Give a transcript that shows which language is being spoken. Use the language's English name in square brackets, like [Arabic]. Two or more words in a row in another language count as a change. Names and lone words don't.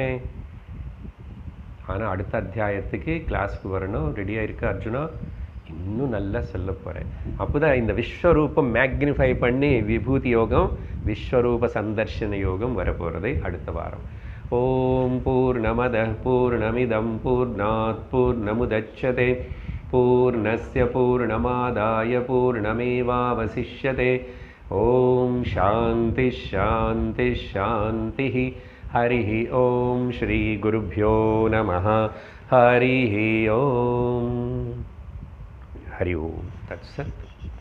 [Tamil] ஆனால் அடுத்த அத்தியாயத்துக்கு கிளாஸுக்கு வரணும். ரெடியாக இருக்க அர்ஜுனா, இன்னும் நல்லா சொல்ல போகிறேன். அப்போ தான் இந்த விஸ்வரூபம் மேக்னிஃபை பண்ணி விபூதி யோகம், விஸ்வரூப சந்தர்ஷன யோகம் வரப்போகிறது அடுத்த வாரம். [Sanskrit] ओम् पूर्णमदः पूर्णमिदं पूर्णात् पूर्णमुदच्यते पूर्णस्य पूर्णमादाय पूर्णमेवावशिष्यते. ओम् शान्ति शान्ति शान्ति. हरिः ओम् श्री गुरुभ्यो नमः. हरिः ओम्. हरि ओम् तत्सत्.